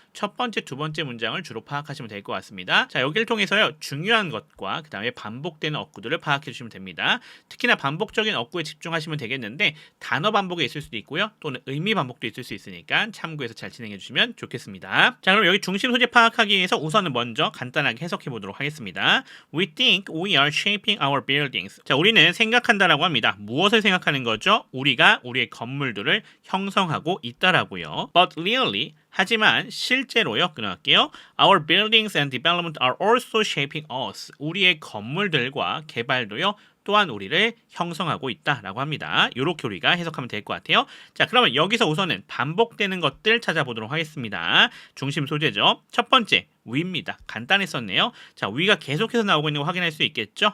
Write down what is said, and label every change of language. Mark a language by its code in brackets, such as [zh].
[ko] 첫 번째, 두 번째 문장을 주로 파악하시면 될 것 같습니다. 자, 여기를 통해서요, 중요한 것과 그 다음에 반복되는 어구들을 파악해 주시면 됩니다. 특히나 반복적인 어구에 집중하시면 되겠는데 단어 반복이 있을 수도 있고요, 또는 의미 반복도 있을 수 있으니까 참고해서 잘 진행해 주시면 좋겠습니다. 자, 그럼 여기 중심 소재 파악하기 위해서 우선은 먼저 간단하게 해석해 보도록 하겠습니다. [en] We think we are shaping our buildings. [ko] 자, 우리는 생각한다라고 합니다. 무엇을 생각하는 거죠? 우리가 우리의 건물들을 형성하고 있다라고요. [en] But really, [ko] 하지만 실제로요, 끊어갈게요. [en] Our buildings and development are also shaping us. [ko] 우리의 건물들과 개발도요, 또한 우리를 형성하고 있다라고 합니다. 이렇게 우리가 해석하면 될 것 같아요. 자, 그러면 여기서 우선은 반복되는 것들 찾아보도록 하겠습니다. 중심 소재죠. 첫 번째, we입니다. 간단했었네요. 자, we가 계속해서 나오고 있는 거 확인할 수 있겠죠?